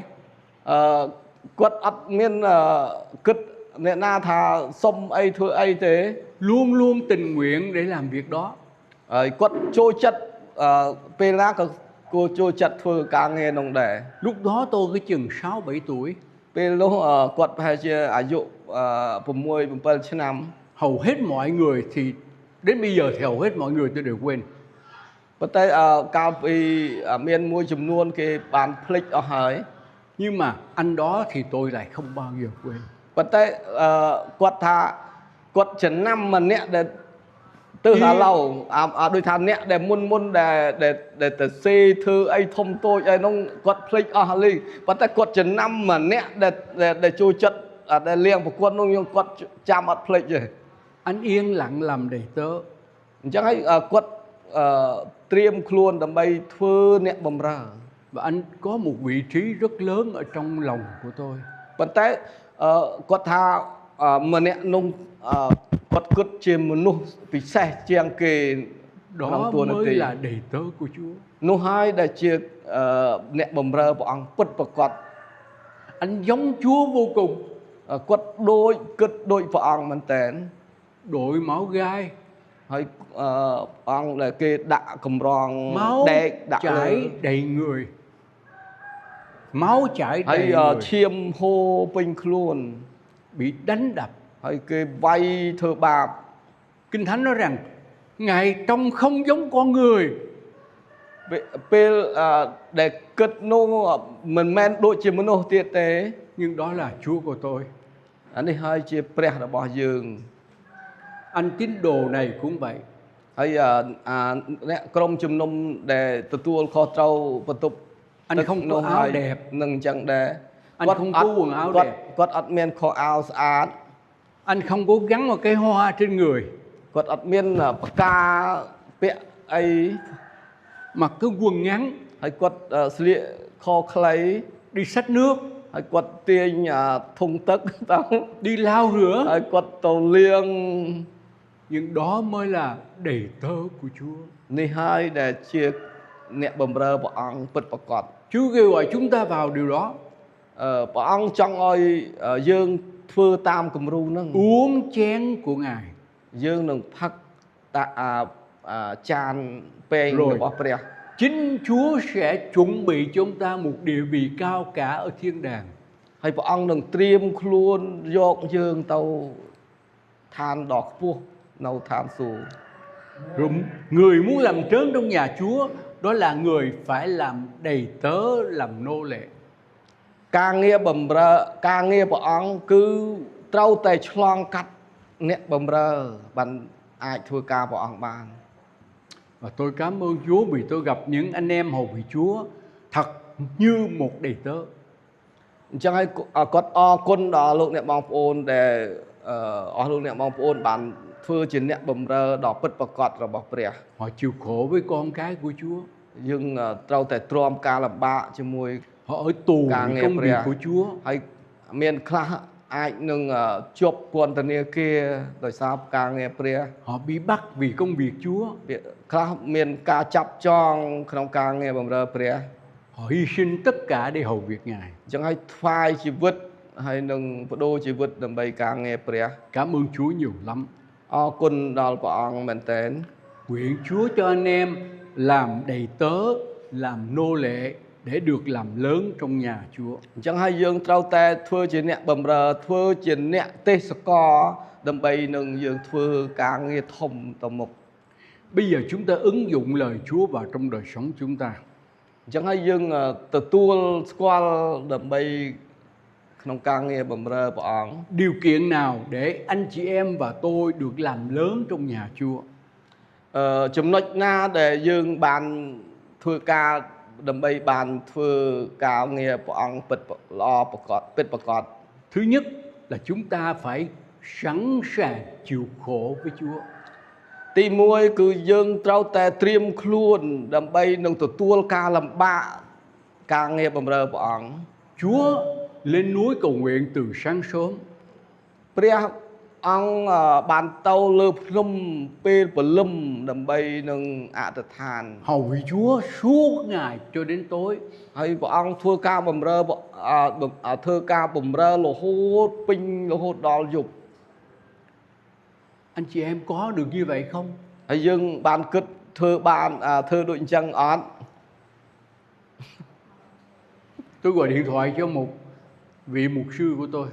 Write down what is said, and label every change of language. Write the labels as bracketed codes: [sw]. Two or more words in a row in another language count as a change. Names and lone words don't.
[vi] Quật ắt miên cứt nè na thà xông ấy thưa ấy thế. Luôn luôn tình nguyện để làm việc đó. Quật trôi chất pê lá cô trôi chất thưa ca nghe nồng đẻ. Lúc đó tôi cái chừng 6-7 tuổi. Pê lúc quật hay chưa ả dụ bùm môi bùm bần chứ năm. 10 10 năm. Hầu hết mọi người thì đến bây giờ thì hầu hết mọi người tôi đều quên. [km] ហើយ គាត់ បាន ធ្វើ កម្ម វិ ធី មួយ មនុស្ស មួយ ចំនួន គាត់ រស់ ដោយ ធំ ជាង គេ [vi] Ai muốn vào ban hát ghi vào đây. Ai [km] ឲ្យ ប៉ុន្តែកាលពីមានមួយចំនួនគេបានភ្លេចអស់ហើយ [vi] Nhưng mà anh đó thì tôi lại không bao giờ quên. [km] ប៉ុន្តែគាត់ថាគាត់ចំណាំម្នាក់ដែលទៅឥឡូវដូចថាអ្នកដែលមុនដែលទៅសេធ្វើអីធំតូចអីនោះគាត់ភ្លេចអស់ហើយប៉ុន្តែគាត់ចំណាំម្នាក់ដែលចូលចិត្តដែលលៀងប្រកួតនោះគាត់ចាំអត់ភ្លេចទេ [vi] Anh yên lặng làm đầy tớ. [km] អញ្ចឹងហើយគាត់ត្រៀមខ្លួនដើម្បីធ្វើអ្នកបម្រើ [vi] Và anh có một vị trí rất lớn ở trong lòng của tôi. [km] ប៉ុន្តែគាត់ថាម្នាក់នោះគាត់គិតជាមនុស្សពិសេសជាងគេក្នុង [vi] Đó [km] តួនា [vi] mới [km] ទី [vi] là đầy tớ của Chúa. [km] នោះហើយដែលជាអ្នកបម្រើព្រះអង្គពិតប្រាកដ [vi] Anh giống Chúa vô cùng. [km] គាត់ដូចគិតដូចព្រះអង្គមែនតើ [vi] Đội máu gai, [km] ហើយព្រះអង្គដែលគេដាក់កម្រង [vi] máu [km] ដែកដាក់លើ [vi] chảy đầy người. Máu chảy [km] ហើយ [vi] đầy người, [km] ឈាមហូរពេញខ្លួន [vi] bị đánh đập. [km] ហើយគេវាយធ្វើបាប [vi] Kinh Thánh nói rằng Ngài trông không giống con người. [km] ពេលដែលគិតនោះមិនមែនដូចជាមនុស្សទៀតទេ [vi] Nhưng đó là Chúa của tôi. [km] អានេះហើយជាព្រះរបស់យើង [vi] Anh tín đồ này cũng vậy. [km] ហើយអ្នកក្រុមជំនុំដែលទទួលខុសត្រូវបន្ទប់ [vi] Anh không có áo đẹp. [km] នឹងអញ្ចឹងដែរ [vi] Anh không có quần áo đẹp. [km] គាត់អត់មានខោអាវស្អាត [vi] Anh không có gắn một cái hoa trên người. [km] គាត់អត់មានផ្កាពាក់អី [vi] Mặc cái quần ngắn, [km] ហើយគាត់ស្លៀកខោខ្លី [vi] đi xách nước, [km] ហើយគាត់ទាញធុងទឹកទៅ [vi] đi lau rửa. [km] ហើយគាត់ទៅលាង [vi] Nhưng đó mới là đầy tớ của Chúa. [km] នេះហើយដែលជាអ្នកបម្រើព្រះអង្គពិតប្រាកដ [vi] Chúa kêu gọi chúng ta vào điều đó. [km] ព្រះអង្គចង់ឲ្យយើងធ្វើតាមគំរូហ្នឹង [vi] Uống chén của Ngài. [km] យើងនឹងផឹកចានពេង [vi] Rồi. [km] របស់ព្រះ [vi] Chính Chúa sẽ chuẩn bị cho chúng ta một địa vị cao cả ở thiên đàng. [km] ហើយព្រះអង្គនឹងត្រៀមខ្លួនយកយើងទៅឋានដ៏ខ្ពស់នៅឋានសួគ៌ [vi] Rồi người muốn làm trớn trong nhà Chúa, đó là người phải làm đầy tớ, làm nô lệ. [km] ការងារបម្រើការងារព្រះអង្គគឺត្រូវតែឆ្លងកាត់អ្នកបម្រើបានអាចធ្វើការព្រះអង្គបាន [vi] Và tôi cảm ơn Chúa vì tôi gặp những anh em hầu vị Chúa thật như một đầy tớ. [km] អញ្ចឹងហើយគាត់អរគុណដល់លោកអ្នកបងប្អូនដែលអស់លោកអ្នកបងប្អូនបានធ្វើជាអ្នកបម្រើដ៏ពិតប្រាកដរបស់ព្រះ [vi] Họ chịu khổ với con cái của Chúa. [km] យើងត្រូវតែទ្រាំការលំបាកជាមួយ [vi] Họ ở tù Càng vì nghe công việc [km] ព្រះ [vi] của Chúa. [km] ហើយមានខ្លះអាចនឹងជាប់ពន្ធនាគារដោយសារការងារព្រះ [vi] Họ bị bắt vì công việc Chúa. [km] ខ្លះមានការចាប់ចងក្នុងការងារបម្រើព្រះ [vi] Họ hy sinh tất cả để hầu việc Ngài. [km] អញ្ចឹងហើយថ្វាយជីវិតហើយនឹងបដូរជីវិតដើម្បីការងារព្រះ [vi] Cảm ơn Chúa nhiều lắm. [km] អរគុណដល់ព្រះអង្គមែនទែន [vi] Nguyện Chúa cho anh em làm đầy tớ, làm nô lệ để được làm lớn trong nhà Chúa. [km] អញ្ចឹងហើយយើងត្រូវតែធ្វើជាអ្នកបម្រើធ្វើជាអ្នកទេសកលដើម្បីនឹងយើងធ្វើការងារធំទៅមុខ [vi] Bây giờ chúng ta ứng dụng lời Chúa vào trong đời sống chúng ta. [km] អញ្ចឹងហើយយើងទទួលស្គាល់ដើម្បីក្នុងការងារបម្រើព្រះអង្គ [vi] Điều kiện nào để anh chị em và tôi được làm lớn trong nhà Chúa? [km] ចំណុចណាដែលយើងបានធ្វើការដើម្បីបានធ្វើការងារព្រះអង្គពិតល្អប្រកបពិតប្រាកដ [vi] Thứ nhất là chúng ta phải sẵn sàng chịu khổ với Chúa. [km] ទី1គឺយើងត្រូវតែត្រៀមខ្លួនដើម្បីនឹងទទួលការលំបាកការងារបម្រើព្រះអង្គ [vi] Chúa lên núi cầu nguyện từ sáng sớm. [km] ព្រះអង្គបានទៅលើភ្នំពេលព្រលឹមដើម្បីនឹងអធិដ្ឋាន [vi] Hầu vị Chúa suốt ngày cho đến tối. [km] ហើយព្រះអង្គធ្វើការបម្រើធ្វើការបម្រើរហូតពេញរហូតដល់យប់ [vi] Anh chị em có được như vậy không? [km] ហើយយើងបានគិតធ្វើដូចអញ្ចឹងអត់ [vi] Tôi gọi điện thoại cho một vị mục sư của tôi.